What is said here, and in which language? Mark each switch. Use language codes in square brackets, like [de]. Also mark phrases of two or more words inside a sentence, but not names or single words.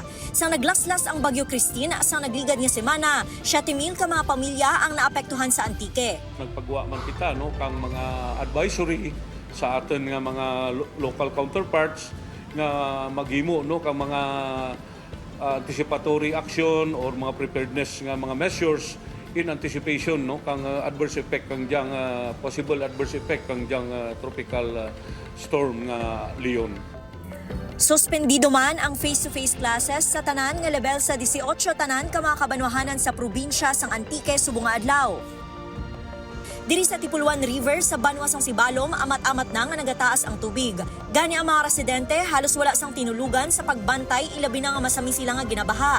[hil] Sang naglaslas ang Bagyo Christine sang nagligad nga semana, 7,000 ka mga pamilya ang naapektuhan sa Antique. Nagpagawa man kita kang mga advisory sa aton nga mga [en] local counterparts [hil] nga maghimo kang mga [en] anticipatory action [hil] or mga preparedness nga mga [en] measures in anticipation [hil] kang [en] adverse effect [hil] kang diyang [en] possible adverse effect [hil] kang diyang [en] tropical storm [hil] nga Leon. Suspendido man ang [en] face-to-face classes [hil] sa tanan nga level sa 18 tanan ka mga kabanwahanan sa probinsya sang Antique subong nga adlaw. Diri sa Tipuluan River sa Banwa sang Sibalom, amat-amat na nga nagataas ang tubig. Gani ang mga residente halos wala sang tinulugan sa pagbantay ilabi na nga masami sila nga ginabaha.